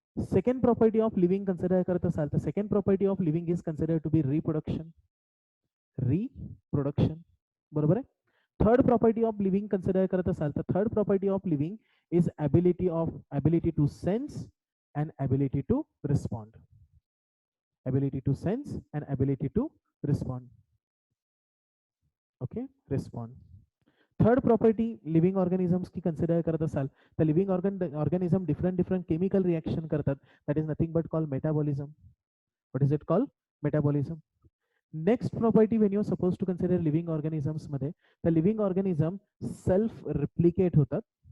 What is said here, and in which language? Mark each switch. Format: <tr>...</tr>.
<en>second property of living consider</en> <mr>करत असाल तर</mr> <en>Second property of living is consider to be reproduction.</en> <mr>बरोबर आहे.</mr> <en>third property of living consider</en> <mr>करत असाल तर</mr> <en>Third property of living is ability to sense and ability to respond. ability to sense and ability to respond. Okay, respond. Third property living organisms</en> <mr>की consider करत असाल तर</mr> <en>living organism different chemical reaction</en> <mr>करतात.</mr> <en>That is nothing but call metabolism. What is it call? Metabolism. Next property when you suppose to consider living organisms</en> <mr>मध्ये, तर</mr> <en>living organism self replicate</en> <mr>होतात.</mr>